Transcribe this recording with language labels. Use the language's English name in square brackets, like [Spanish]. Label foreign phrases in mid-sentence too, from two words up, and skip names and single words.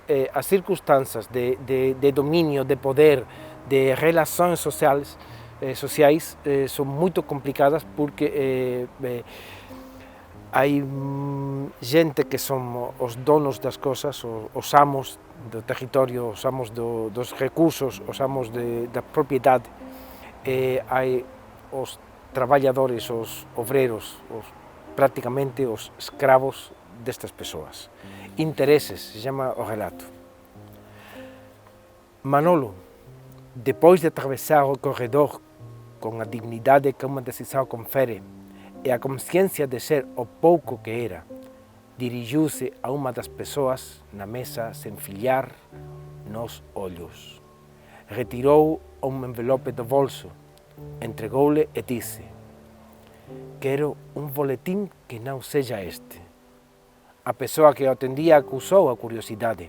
[Galician] as circunstancias de dominio, de poder, de relações sociais son moito complicadas, porque hai xente que son os donos das cosas, os amos do territorio, os amos dos recursos, os amos da propiedade, e hai os traballadores, os obreros, prácticamente os escravos destas persoas. Intereses, se chama o relato. Manolo, depois de atravessar o corredor con a dignidade que unha decisão confere e a consciência de ser o pouco que era, dirigiu-se a uma das persoas na mesa sen fillar nos ollos. Retirou un envelope do bolso, entregou-lhe e disse: quero un boletín que non seja este. A persoa que o atendía acusou a curiosidade.